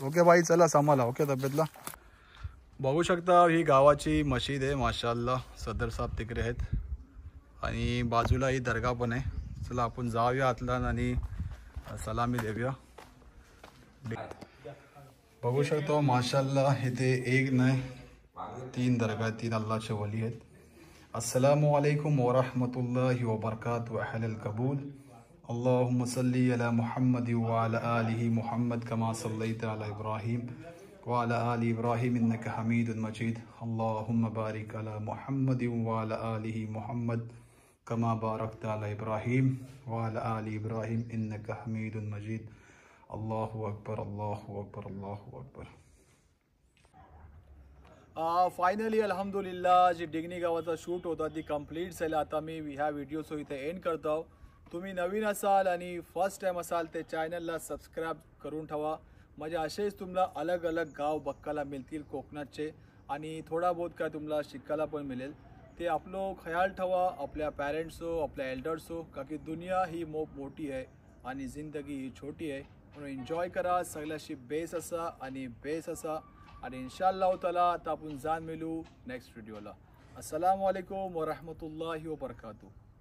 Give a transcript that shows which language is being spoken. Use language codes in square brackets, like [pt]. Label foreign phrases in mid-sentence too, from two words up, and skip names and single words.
[mr] ओके बाई चला सांभाळा ओके तब्येतला. बघू शकता ही गावाची मशीद आहे माशाल्लाह सदर साहेब तिकडे आहेत आणि बाजूला ही दर्गा पण आहे. चला आपण जाऊया आतला आणि सलामी देऊया. बघू शकतो माशाल्लाह इथे एक नाही 3 दर्गा 3 अल्लाहचे वली आहेत. [ar] السلام عليكم ورحمة الله وبركاته أهل القبور. اللهم صل على محمد وعلى آله محمد كما صليت على إبراهيم وعلى آل إبراهيم إنك حميد مجيد. اللهم بارك على محمد وعلى آله محمد كما باركت على إبراهيم وعلى آل إبراهيم إنك حميد مجيد. الله أكبر الله أكبر الله أكبر. [mr] फायनली अल्हम्दुलिल्लाह जी डिग्नी गावाचा शूट होता ती कंप्लीट झाला. आता मी ह्या व्हिडिओ इथे एंड करतो. तुम्ही नवीन असाल आणि [en] first time [mr] असाल ते चॅनलला सबस्क्राईब करून ठेवा म्हणजे असेच तुम्हाला अलग अलग गाव बघायला मिळतील कोकणातचे आणि थोडा बहुत काय तुम्हाला शिकायला पण मिळेल. ते आपलं ख्याल ठेवा आपल्या पॅरेंट्स हो आपल्या एल्डर्स हो का की दुनिया ही मोठी आहे आणि जिंदगी ही छोटी आहे म्हणून एन्जॉय करा सगळ्याशी बेस असा आणि बेस असा आणि [ar] إن شاء الله تعالى [mr] आता आपण जाण मिळू नेक्स्ट व्हिडिओला. [ar] السلام عليكم ورحمة الله وبركاته.